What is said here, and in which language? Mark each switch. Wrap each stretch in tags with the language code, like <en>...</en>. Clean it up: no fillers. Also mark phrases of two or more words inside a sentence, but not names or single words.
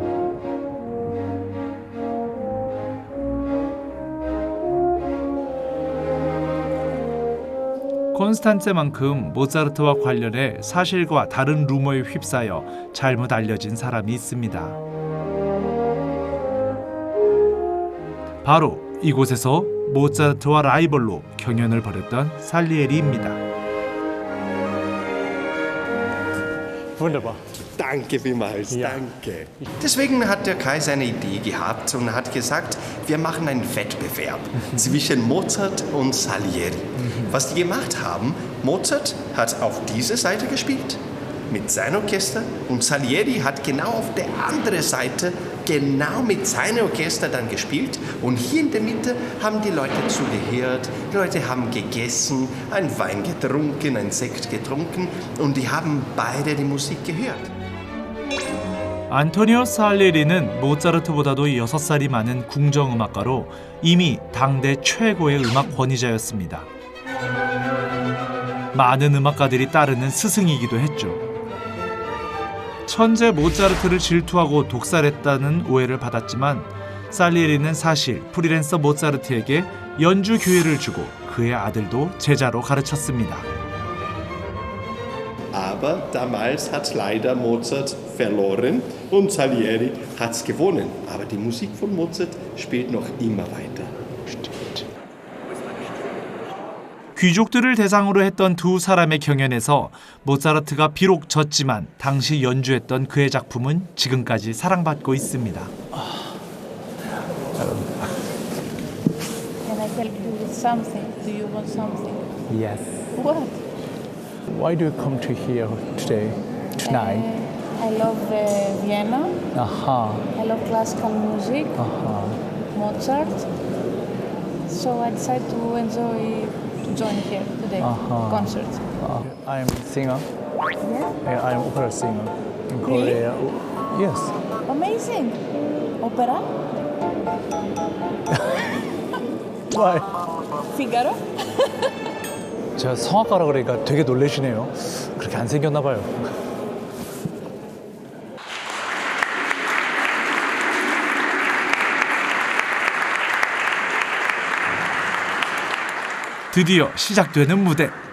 <ko>콘스탄체만큼 모차르트와 관련해 사실과 다른 루머에 휩싸여 잘못 알려진 사람이 있습니다. 바로 이곳에서 모차르트와 라이벌로 경연을 벌였던 살리에리입니다.</ko> <de>Wunderbar. Danke vielmals, danke. Deswegen hat der Kaiser eine Idee gehabt und hat gesagt, wir machen einen Wettbewerb zwischen Mozart und Salieri. Was die gemacht haben, Mozart hat auf diese Seite gespielt mit seinem Orchester und Salieri hat genau auf der anderen Seite genau mit seinem Orchester dann gespielt und hier in der Mitte haben die Leute zugehört, die Leute haben gegessen, einen Wein getrunken, einen Sekt getrunken und die haben beide die Musik gehört.</de> <ko>안토니오 살리에리는 모차르트보다도 6살이 많은 궁정음악가로 이미 당대 최고의 음악 권위자였습니다. 많은 음악가들이 따르는 스승이기도 했죠. 천재 모차르트를 질투하고 독살했다는 오해를 받았지만 살리에리는 사실 프리랜서 모차르트에게 연주 교회를 주고 그의 아들도 제자로 가르쳤습니다.</ko> <de>Aber damals hat leider Mozart verloren und Salieri hat's gewonnen. Aber die Musik von Mozart spielt noch immer weiter.</de> <ko>귀족들을 대상으로 했던 두 사람의 경연에서 모차르트가 비록 졌지만 당시 연주했던 그의 작품은 지금까지 사랑받고 있습니다.</ko> <en>Can I help you with something? Do you want something? Yes. What? Why do you come to here today, tonight? I love Vienna. Aha. I love classical music. Mozart. So I decided to join here today. Concert. I'm a singer. Yeah. I'm opera singer in Korea. Yes. Amazing. Opera. Why? Figaro.</en> <ko>제가 성악가라 그러니까 되게 놀라시네요. 그렇게 안 생겼나 봐요. 드디어 시작되는 무대.</ko>